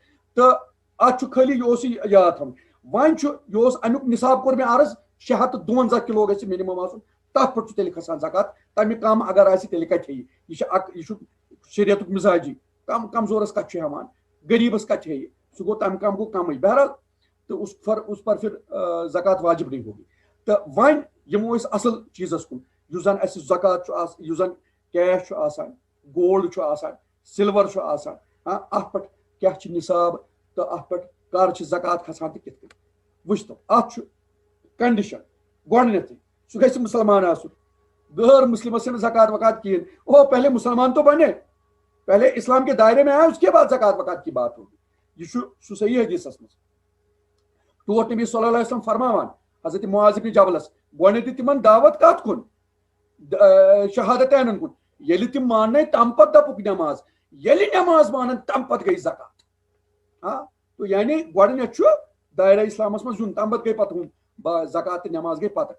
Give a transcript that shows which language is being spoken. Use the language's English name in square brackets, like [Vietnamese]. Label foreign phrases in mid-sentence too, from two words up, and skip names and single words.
[Kashmiri] تہٕ اتھ چھُ خٲلی یہِ اوس یہِ یاد تھاوُن وۄنۍ چھُ یہِ اوس امیُک نصاب کوٚر مےٚ عرض 652 کلو گژھِ مِنِمم آسُن تتھ پٮ۪ٹھ چھُ تیٚلہِ کھسان زکات تمہِ کم اگر آسہِ تیٚلہِ کتہِ ہیٚیہِ یہِ چھُ اکھ یہِ چھُ شریعتُک مزاجی کمزورس کتہِ چھُ ہٮ۪وان غریٖبس کتہِ ہیٚیہِ سُہ گوٚو تمہِ کم گوٚو کمٕے بہرحال تہٕ [Urdu] اس پر پھر زکات واجب نہیں ہوگی. [Kashmiri] تہٕ وۄنۍ یِمو أسۍ اصل چیٖزس کُن یُس زن اسہِ زکات چھُ آسان یُس زن کیش چھُ آسان گولڈ چھُ آسان سلور چھُ آسان اتھ پٮ۪ٹھ کیٛاہ چھُ نصاب تہٕ اتھ پٮ۪ٹھ کر چھِ زکات کھسان تہٕ کِتھ کٔنۍ وٕچھتو. اتھ چھُ کنڈِشن گۄڈنیتھٕے سُہ گژھِ مُسلمان آسُن غٲر مسلمس چھنہٕ زکات وکات کہیٖنۍ [Urdu] او پہلے مسلمان تو بنے پہلے اسلام کے دائرے میں آئے اس کے بعد زکات وکات کی بات ہوگی. [Kashmiri] یہ چھُ سُہ صحیح حدیثس منٛز ٹوٹھ نبی صلی اللہ علیہ وسلم فرماوان حضرت معاذ بن جبلس گۄڈنیتھٕے تِمن دعوت کتھ کُن شہادتینن کُن ییٚلہِ تِم ماننے تمہِ پتہٕ دپُکھ نٮ۪ماز ییٚلہِ نٮ۪ماز مانن تمہِ پتہٕ گٔے زکات. تو یعنی گۄڈنیتھ چھُ دایرہ اسلامس منٛز یُن تمہِ پتہٕ گٔے پتہٕ ہُم زکات تہٕ نٮ۪ماز گٔے پتہٕ.